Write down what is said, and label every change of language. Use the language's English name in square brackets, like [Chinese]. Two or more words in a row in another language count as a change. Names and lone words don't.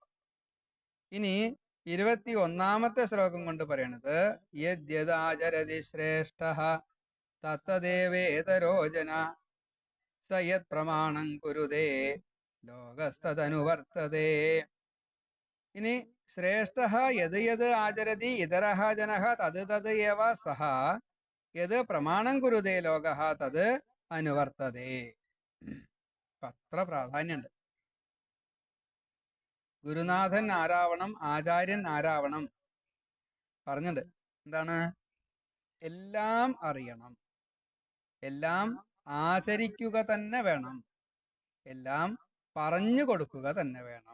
[Malayalam] ഇനി 21ാമത്തെ ശ്ലോകം കൊണ്ട് പറയണത് [Sanskrit] യദ്യദാചരതി ശ്രേഷ്ഠഃ തത്തദേവേതരോ ജന സ യത് പ്രമാണം കുരുതേ ലോകസ്തദനുവർത്തതേ. ഇനി ശ്രേഷ്ഠഃ യത് യത് ആചരതി ഇതരഃ ജനഃ തത് തത് ഏവ സഹ യത് പ്രമാണം കുരുതേ ലോകഃ തത് അനുവർത്തതേ. [Malayalam] അത്ര പ്രാധാന്യമുണ്ട്. ഗുരുനാഥൻ ആരാവണം, ആചാര്യൻ ആരാവണം പറഞ്ഞിട്ടുണ്ട്. എന്താണ്? എല്ലാം അറിയണം, എല്ലാം ആചരിക്കുക തന്നെ വേണം, എല്ലാം പറഞ്ഞു കൊടുക്കുക തന്നെ വേണം.